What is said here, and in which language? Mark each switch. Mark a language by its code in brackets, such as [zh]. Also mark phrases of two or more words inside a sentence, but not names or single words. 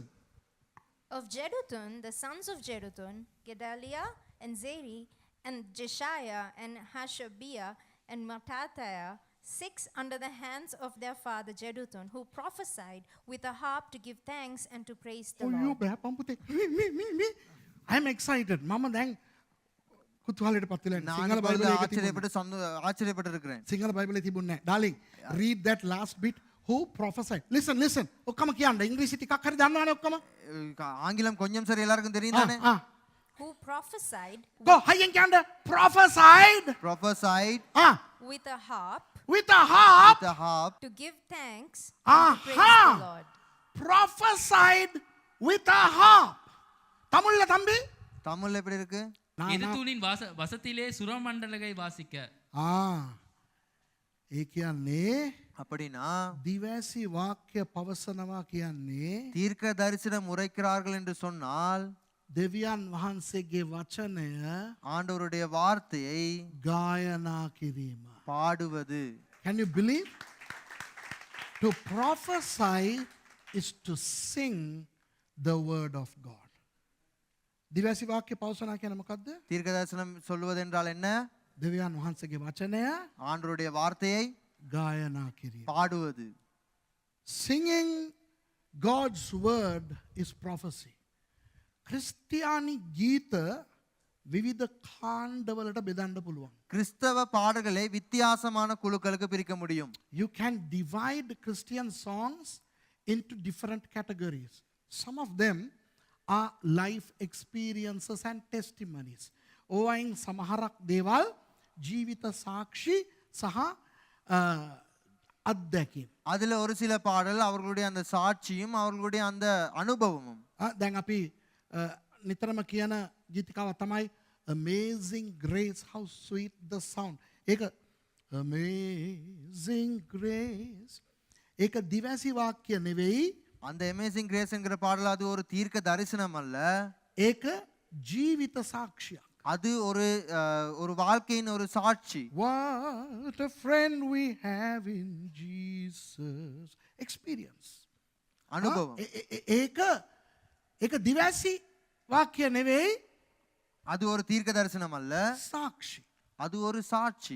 [en] Of Jeduthun, the sons of Jeduthun, Gedaliah and Zeri, and Jeshiah and Hashabiah and Mattathiah, 6 under the hands of their father Jeduthun, who prophesied with a harp to give thanks and to praise the Oh, Lord. you [si] බෑපම් පුතේ. [en] Me. I'm excited. [si] මම දැන් කුතුහලයට පත් වෙලා ඉන්නේ. සිංහල බයිබලයේ ඒක තිබුණේ. [ta] ஆச்சரியப்பட்டு இருக்கிறேன். [si] සිංහල බයිබලයේ තිබුණේ නැහැ. [en] Darling, read that last bit. Who prophesied? Listen. [si] ඔක්කොම කියන්න. ඉංග්‍රීසි ටිකක් හරි දන්නවනේ ඔක්කොම. [ta] ஆங்கிலம் கொஞ்சம் சரி எல்லாருக்கும் தெரியும் தானே? [en] Who prophesied Go, hayyan කියන්න. Prophesied. prophesied with a harp With a harp. with a harp to give thanks and to praise the Aha. Lord. Prophesied with a harp. [ta] தமிழ்ல தம்பி? தமிழ்ல எப்படி இருக்கு? எதுத்தூனின் வசத்திலே சுரமண்டலகை வாசிக்க. [si] ඒ කියන්නේ [ta] அப்படினா [si] දිවැසි වාක්‍ය පවසනවා කියන්නේ [ta] தீர்க்க தரிசனம் உரைக்கிறார்கள் என்று சொன்னால் [si] දෙවියන් වහන්සේගේ වචනය [ta] ஆண்டவருடைய வார்த்தையை [si] ගායනා කිරීම. [ta] பாடுவது. [en] Can you believe? To prophesy is to sing the word of God. [si] දිවැසි වාක්‍ය පවසනවා කියන්නේ මොකද්ද? [ta] தீர்க்க தரிசனம் சொல்வது என்றால் என்ன? [si] දෙවියන් වහන්සේගේ වචනය [ta] ஆண்டவருடைய வார்த்தையை [si] ගායනා කිරීම. [ta] பாடுவது. [en] Singing God's word is prophecy. [si] ක්‍රිස්තියානි ගීත විවිධ කාණ්ඩවලට බෙදන්න පුළුවන්. [ta] கிறிஸ்தவ பாடல்களை வித்தியாசமான குழுக்களுக்கு பிரிக்க முடியும். [en] You can divide Christian songs into different categories. Some of them are life experiences and testimonies. [si] ඕවයින් සමහරක් දේවල් ජීවිත සාක්ෂි සහ අත්දැකීම්. [ta] அதுல ஒரு சில பாடல் அவர்களுடைய அந்த சாட்சியும் அவர்களுடைய அந்த அனுபவமும். [si] දැන් අපි නිතරම කියන ගීතිකාව තමයි Amazing Grace, how sweet the sound. ඒක Amazing Grace. ඒක දිවැසි වාක්‍ය නෙවෙයි. [ta] அந்த அமேசிங் கிரேஸ் என்கிற பாடல் அது ஒரு தீர்க்க தரிசனம் அல்ல. [si] ඒක ජීවිත සාක්ෂියක්. [ta] அது ஒரு வாழ்க்கையின் ஒரு சாட்சி. [en] What a friend we have in Jesus. Experience. [ta] அனுபவம். [si] ඒක දිවැසි වාක්‍ය නෙවෙයි. [ta] அது ஒரு தீர்க்க தரிசனம் அல்ல. [si] සාක්ෂි. [ta] அது ஒரு சாட்சி.